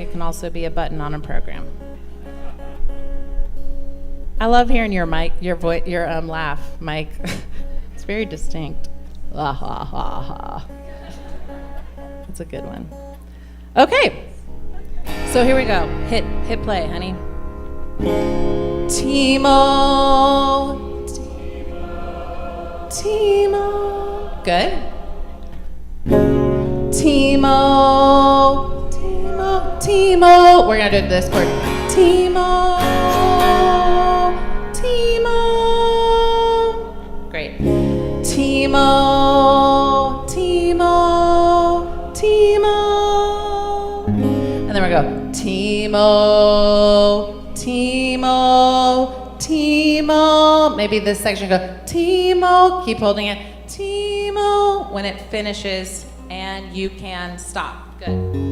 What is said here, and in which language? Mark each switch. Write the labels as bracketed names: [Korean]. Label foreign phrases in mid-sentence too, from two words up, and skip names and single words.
[English] It can also be a button on a program. I love hearing your mic, your voice, your laugh, Mike. It's very distinct. Ha ha ha ha. That's a good one. Okay. So here we go. Hit play, honey. Timo. Timo. Good. Timo. Timo. Timo. We're gonna do this chord. Timo. Timo. Great. Timo. Timo. Timo. And then we go, Timo, Timo, Timo. Maybe this section go, Timo. Keep holding it. Timo. When it finishes, and you can stop.